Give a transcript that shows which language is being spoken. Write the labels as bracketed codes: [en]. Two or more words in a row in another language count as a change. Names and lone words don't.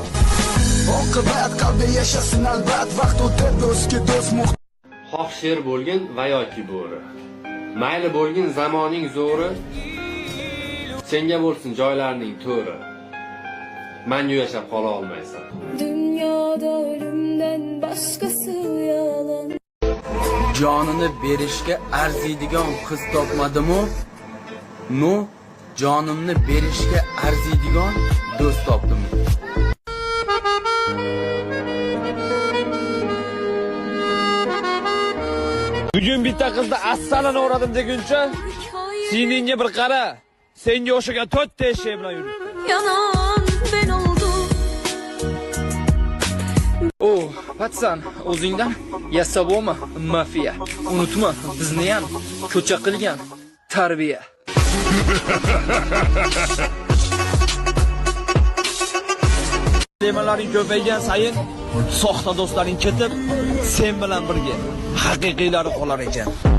[uz] Oqibat qalbi yashasin albat, vaqt o'tib do'stga do'st muhtoj. Xoh sher bo'lgin va yoki bo'ri. Mayli bo'lgin zamoning zo'ri. Senga bo'lsin joylarning to'ri. Mangu yashab qola olmaysan. [tr] Dünyada ölümden başkası yalan. [uz] Jonini berishga arziydigan qiz topmadim-u? No, jonimni berishga arziydigan do'st topdim. Bugun bitta qizni assalini o'radim deguncha, siningga bir qara. Senga o'xshagan 4 ta eshak bilan yuribdi. [tr] Yanan ben oldum. [uz] Oh, Patsan, o'zingdan yasaboma mafiya. Unutma, bizni ham ko'cha qilgan tarbiya. Temalaring ko'paygan sayin soxta do'stlaring ketib, sen bilan birga haqiqiylari qolar ekan.